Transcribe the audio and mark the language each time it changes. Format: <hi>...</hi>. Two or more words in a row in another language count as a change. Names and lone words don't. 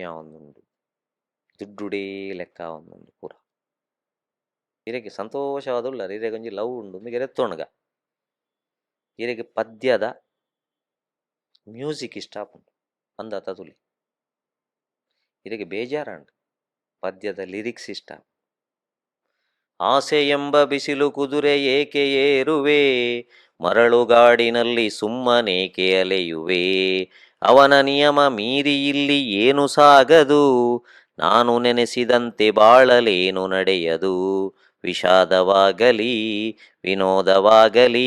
<tcy>ಆವೊಂದುಂಡು ದುಡ್ಡುಡೇ ಲೆಕ್ಕ ಆವೊಂದುಂಡು ಪೂರ ಇರೆಗೆ ಸಂತೋಷವಾದುಳ್ಳರು ಇರೆಗೆ ಒಂಜಿ ಲವ್ ಉಂಡು ಗೆರೆತ್ತೋಣಗ ಇರೆಗೆ ಪದ್ಯದ ಮ್ಯೂಸಿಕ್ ಇಷ್ಟ ಆಪುಂಡು ಅಂದ ತದುಲಿ ಇರೆಗೆ ಬೇಜಾರಂಡು ಪದ್ಯದ ಲಿರಿಕ್ಸ್ ಇಷ್ಟ</tcy> <kn>ಆಸೆ ಎಂಬ ಬಿಸಿಲು ಕುದುರೆ ಏಕೆ ಏರುವೆ ಮರಳುಗಾಡಿನಲ್ಲಿ ಸುಮ್ಮನೇಕೆ ಅಲೆಯುವೆ ಅವನ ನಿಯಮ ಮೀರಿ ಇಲ್ಲಿ ಏನು ಸಾಗದು ನಾನು ನೆನೆಸಿದಂತೆ ಬಾಳಲೇನು ನಡೆಯದು ವಿಷಾದವಾಗಲಿ ವಿನೋದವಾಗಲಿ</kn>